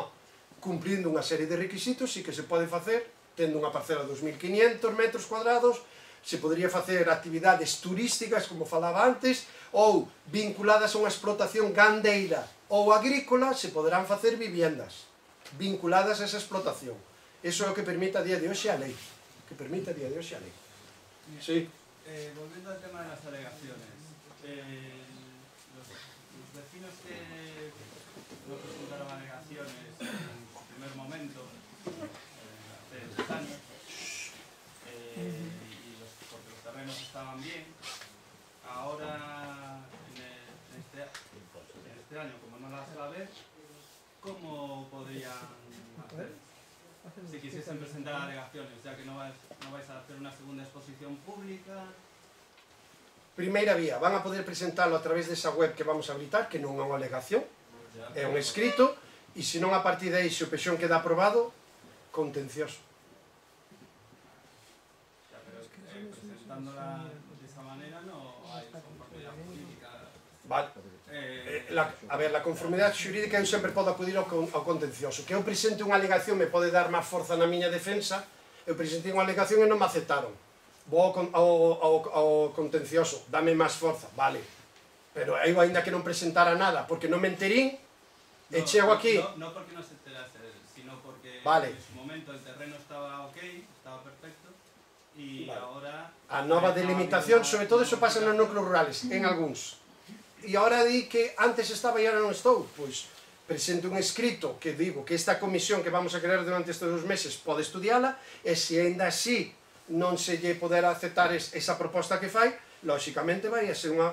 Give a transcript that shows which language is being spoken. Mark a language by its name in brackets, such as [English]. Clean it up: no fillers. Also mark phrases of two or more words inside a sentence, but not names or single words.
[Galician] Cumplindo unha serie de requisitos, sí que se pode facer, tendo unha parcela de 2.500 metros cuadrados, se podría facer actividades turísticas, como falaba antes, ou vinculadas a unha explotación gandeira ou agrícola, se poderán facer viviendas vinculadas a esa explotación. Eso é o que permite a día de hoxe a lei. Sí. [Spanish] Volviendo al tema de las alegaciones, los vecinos que no presentaron alegaciones en su primer momento, hace 2 años, porque los terrenos estaban bien, ahora en este año, como no las va a ver, ¿cómo podrían hacer si quisiesen presentar alegaciones, ya que no vais a hacer una segunda exposición pública? [Galician] Primeira vía, van a poder presentarlo a través desa web que vamos a habilitar, que non é unha alegación, é un escrito, e se non a partir de aí, se o peixón queda aprobado, contencioso. [Spanish] Ya, pero presentándola de esa manera no hay conformidad política. Vale. [Galician] A ver, a conformidade xurídica eu sempre podo acudir ao contencioso. Que eu presente unha alegación me pode dar máis forza na miña defensa, eu presentei unha alegación e non me aceptaron. Vou ao contencioso, dame máis forza, vale. Pero eu ainda que non presentara nada, porque non me enterín, e chego aquí... [Spanish] No porque no se enterase, sino porque vale. En su momento el terreno estaba ok, estaba perfecto, y vale. Ahora... [Galician] A nova delimitación, sobre todo eso pasa nos núcleos rurales, en algúns. E agora di que antes estaba e agora non estou, pois presento un escrito que digo que esta comisión que vamos a crear durante estes 2 meses pode estudiala, e se ainda así non se lle poder aceptar esa proposta que fai, lóxicamente vai a ser unha...